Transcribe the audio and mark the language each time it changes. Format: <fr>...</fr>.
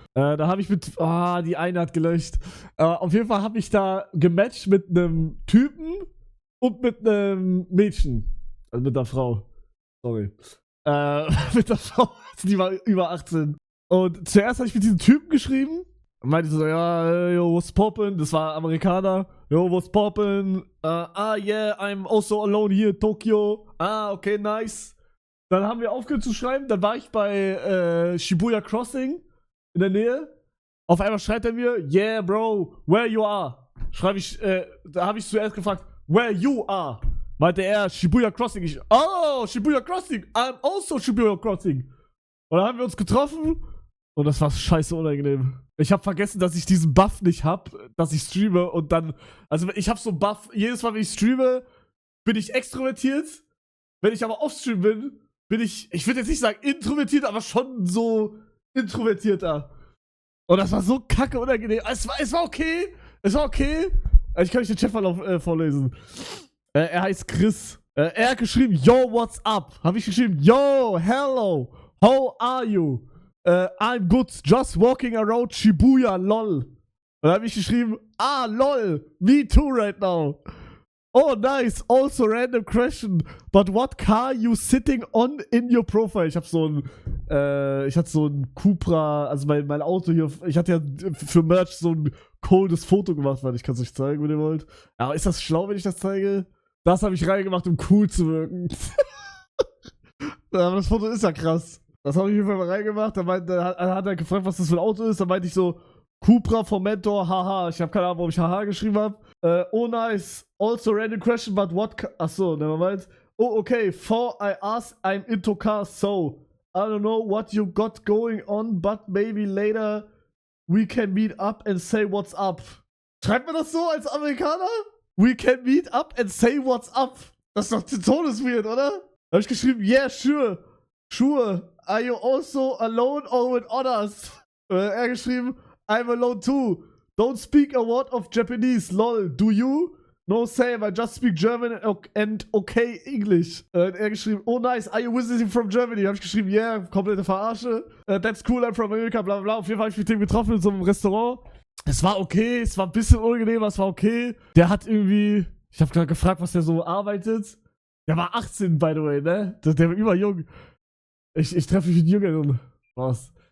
<de>Da habe ich die eine hat gelöscht. Auf jeden Fall habe ich da gematcht mit einem Typen und mit einem Mädchen. Also mit einer Frau. Sorry. Mit der Frau, die war über 18. Und zuerst habe ich mit diesem Typen geschrieben. Und meinte so, ja,</de> <en>yo, what's poppin'?</en> <de>Das war Amerikaner.</de> <en>Yo, what's poppin'? Yeah, I'm also alone here in Tokyo. Okay, nice.</en> <de>Dann haben wir aufgehört zu schreiben. Dann war ich bei Shibuya Crossing in der Nähe. Auf einmal schreibt er mir,</de> <en>yeah, bro, where you are?</en> <de>Schreibe ich, da habe ich zuerst gefragt,</de> <en>where you are?</en> <de>Meinte er, Shibuya Crossing. Ich, oh, Shibuya Crossing.</de> <en>I'm also Shibuya Crossing.</en> <de>Und dann haben wir uns getroffen. Und das war scheiße unangenehm. Ich habe vergessen, dass ich diesen Buff nicht hab, dass ich streame und dann, also ich habe so einen Buff, jedes Mal, wenn ich streame, bin ich extrovertiert. Wenn ich aber offstream bin ich würde jetzt nicht sagen introvertiert, aber schon so introvertierter. Und das war so kacke unangenehm. Es war okay. Es war okay. Ich kann euch den Chatverlauf vorlesen. Er heißt Chris. Er hat geschrieben,</de> <en>yo, what's up?</en> <de>Habe ich geschrieben,</de> <en>yo, hello, how are you? I'm good, just walking around Shibuya, lol.</en> <de>Und dann habe ich geschrieben,</de> <en>lol, me too right now. Oh, nice, also random question, but what car you sitting on in your profile?</en> <de>Ich hatte so ein Cupra, also mein Auto hier, ich hatte ja für Merch so ein coldes Foto gemacht, weil ich kann es euch zeigen, wenn ihr wollt. Aber ist das schlau, wenn ich das zeige? Das habe ich reingemacht, um cool zu wirken. Aber das Foto ist ja krass. Das habe ich mir mal reingemacht. Da hat er gefragt, was das für ein Auto ist. Da meinte ich so, Cupra vom Mentor, haha. Ich habe keine Ahnung, warum ich haha geschrieben habe.</de> <en>Oh nice. Also random question, but what... Achso, nevermind. Oh, okay. For I asked, I'm into cars, so... I don't know what you got going on, but maybe later we can meet up and say what's up.</en> <de>Schreibt man das so als Amerikaner?</de> <en>We can meet up and say what's up.</en> <de>Das ist doch todesweird, oder? Da habe ich geschrieben,</de> <en>yeah, sure. Sure. Are you also alone or with others?</en> <de>Er geschrieben,</de> <en>I'm alone too. Don't speak a word of Japanese, lol. Do you? No same, I just speak German and okay English.</en> <de>Er geschrieben,</de> <en>oh nice, are you visiting from Germany?</en> <de>Hab ich geschrieben,</de> <en>yeah,</en> <de>komplette Verarsche.</de> <en>That's cool, I'm from America, bla bla.</en> <de>Auf jeden Fall habe ich mit dem getroffen in so einem Restaurant. Es war okay, es war ein bisschen unangenehm, aber es war okay. Der hat irgendwie, ich habe gerade gefragt, was der so arbeitet. Der war 18,</de> <en>by the way,</en> <de>ne? Der war überjung. Ich treffe mich mit Jüngeren. Was?</de>